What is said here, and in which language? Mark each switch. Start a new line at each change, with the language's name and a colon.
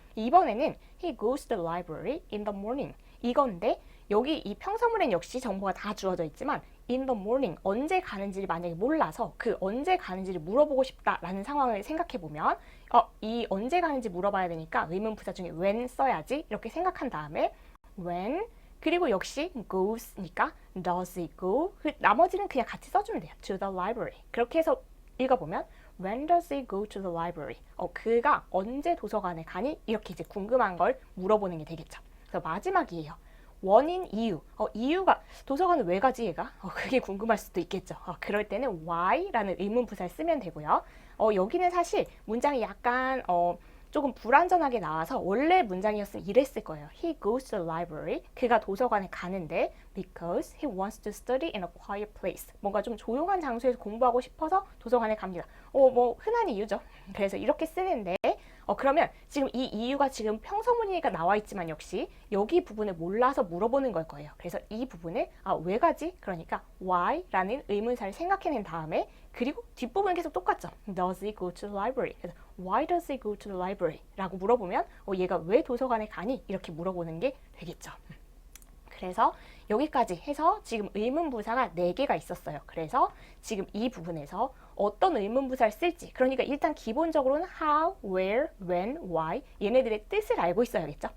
Korean: 이번에는
English: he goes to the library in the morning
Korean: 이건데 여기 이 평서문엔 역시 정보가 다 주어져 있지만
English: in the morning
Korean: 언제 가는지를 만약에 몰라서 그 언제 가는지를 물어보고 싶다라는 상황을 생각해 보면 이 언제 가는지 물어봐야 되니까 의문부사 중에 when 써야지 이렇게 생각한 다음에 when 그리고 역시 goes니까
English: does he go
Korean: 나머지는 그냥 같이 써주면 돼요.
English: to the library
Korean: 그렇게 해서 읽어보면
English: When does he go to the library?
Korean: 그가 언제 도서관에 가니? 이렇게 이제 궁금한 걸 물어보는 게 되겠죠. 그래서 마지막이에요. 원인, 이유. 이유가 도서관을 왜 가지 얘가? 그게 궁금할 수도 있겠죠. 그럴 때는 why라는 의문부사를 쓰면 되고요. 여기는 사실 문장이 약간 조금 불완전하게 나와서 원래 문장이었으면 이랬을 거예요.
English: He goes to the library.
Korean: 그가 도서관에 가는데
English: because he wants to study in a quiet place.
Korean: 뭔가 좀 조용한 장소에서 공부하고 싶어서 도서관에 갑니다. 뭐 흔한 이유죠. 그래서 이렇게 쓰는데 그러면 지금 이 이유가 지금 평서문이니까 나와 있지만 역시 여기 부분을 몰라서 물어보는 걸 거예요. 그래서 이 부분을 왜 가지? 그러니까 why라는 의문사를 생각해낸 다음에 그리고 뒷부분은 계속 똑같죠.
English: Does he go to the library?
Korean: 그래서
English: Why does he go to the library?
Korean: 라고 물어보면 얘가 왜 도서관에 가니? 이렇게 물어보는 게 되겠죠. 그래서 여기까지 해서 지금 의문부사가 4개가 있었어요. 그래서 지금 이 부분에서 어떤 의문부사를 쓸지 그러니까 일단 기본적으로는 how, where, when, why 얘네들의 뜻을 알고 있어야겠죠.